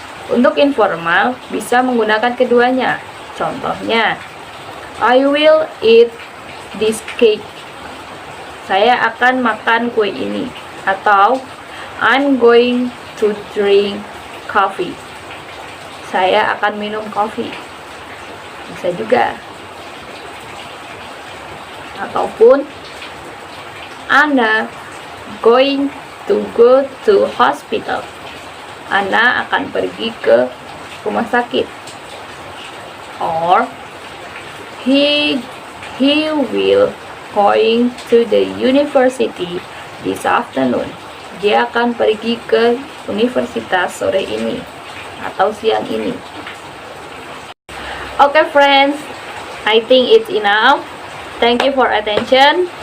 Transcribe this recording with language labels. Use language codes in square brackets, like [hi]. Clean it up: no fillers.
[id] Untuk informal, bisa menggunakan keduanya. Contohnya, [en] I will eat this cake. [id] Saya akan makan kue ini. Atau, [en] I'm going to drink coffee. [id] Saya akan minum kopi. Bisa juga. Ataupun, [en] Anna going to go to hospital. [id] Ana akan pergi ke rumah sakit. [en] Or he will going to the university this afternoon. [id] Dia akan pergi ke universitas sore ini atau siang ini. [en] Okay friends, I think it's enough. Thank you for attention.